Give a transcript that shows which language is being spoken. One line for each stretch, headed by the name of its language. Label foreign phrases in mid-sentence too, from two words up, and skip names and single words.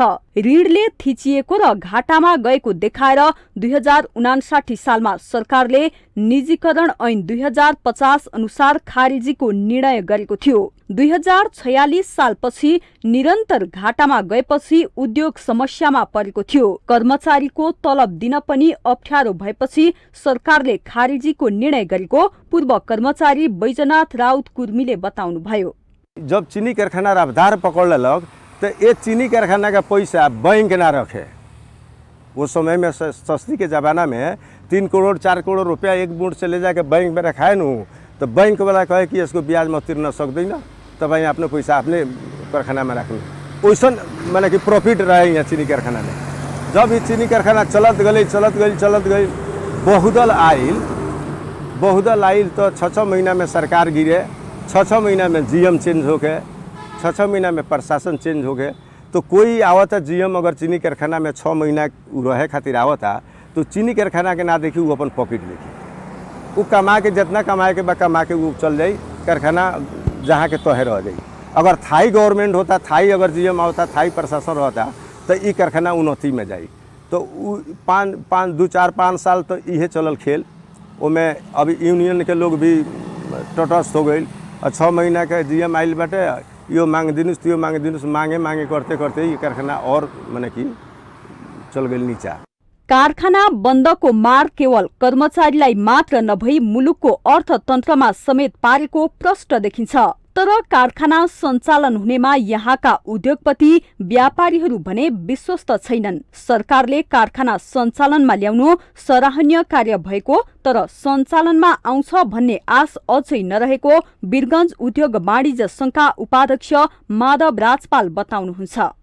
Nepali: ऋणले थिचिएको र घाटामा गएको देखाएर 2059 सालमा सरकारले निजीकरण ऐन 2050 अनुसार खारेजीको निर्णय गरेको थियो। 2046 सालपछि निरन्तर घाटामा गएपछि उद्योग समस्यामा परेको थियो। कर्मचारीको तलब दिन पनि अप्ठ्यारो भएपछि सरकारले खारिजीको निर्णय गरेको पूर्व कर्मचारी बैजनाथ राउत कुर्मीले बताउनुभयो।
Bhojpuri: जब चीनी कारखाना रफ्तार पकड़ लेलक तो ये चीनी कारखाना का पैसा बैंक ना रखे। वो समय में सस्ती के ज़माना में 3 करोड़ 4 करोड़ रुपया एक मुठ से ले जाके बैंक में रखाए न तो बैंक वाला कहे कि इसको ब्याज में
Nepali: तिर्न सक्दैन, तपाईँ आफ्नो पैसा आफ्नै कारखानामा राख्नु।
Bhojpuri: वैसन माने कि प्रॉफिट रहे यहाँ चीनी कारखाना में। जब ये चीनी कारखाना चलत गई बहुदल आइल तो 6 महीना में सरकार गिरे, 6 महीना में जीएम चेंज हो गए, 6 महीना में प्रशासन चेंज हो गए। तो कोई आवता जीएम अगर चीनी कारखाना में 6 महीना रहे खातिर आवता तो चीनी कारखाना के ना देखी वो अपन पॉकेट देखी, वो कमा के जितना कमाए के कमा के वो चल जाई, कारखाना जहाँ के तहे रह जाई। अगर थाई गवर्नमेंट होता, थाई अगर जीएम आवता, थाई प्रशासन रहता तो ये कारखाना उन्नति में जाई। तो 5 साल तो ये चलल खेल। उसमें अभी यूनियन के लोग भी तटस्थ हो गई। 6 महीना के जीएम आइल बाटे,
Nepali: यो मांग दिनुस त्यो मांग दिनुस,
Bhojpuri: मांगे करते करते ये कारखाना और माने कि चल गई नीचा।
Nepali: कारखाना बन्दको मार केवल कर्मचारीलाई मात्र नभई मुलुकको अर्थतन्त्रमा समेत पारेको प्रष्ट देखिन्छ। तर कारखाना सञ्चालन हुनेमा यहाँका उद्योगपति व्यापारीहरू भने विश्वस्त छैनन्। सरकारले कारखाना सञ्चालनमा ल्याउनु सराहनीय कार्य भएको तर सञ्चालनमा आउँछ भन्ने आश अझै नरहेको वीरगञ्ज उद्योग वाणिज्य संघका उपाध्यक्ष माधव राजपाल बताउनुहुन्छ।